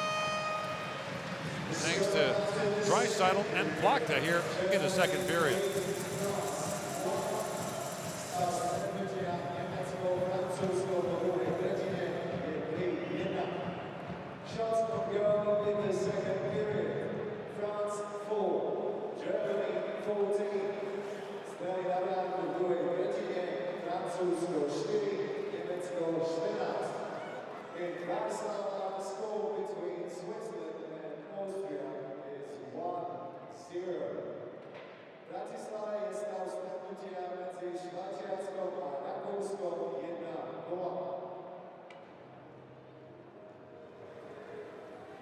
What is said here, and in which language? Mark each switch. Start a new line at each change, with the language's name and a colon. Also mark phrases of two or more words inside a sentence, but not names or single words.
English: Thanks to Draisaitl and Plachta here in the second period. Shots on goal in the second period. France 4, Germany 14.
Slovak: Stali navrátku v druhej tretine, Francúzsko 4, Nemecko 14.
English: In Bratislava, the score between Switzerland and Austria is 1-0.
Slovak: Bratislava je stav stretnutia medzi Švajčiarskom a Rakúskom 1-0.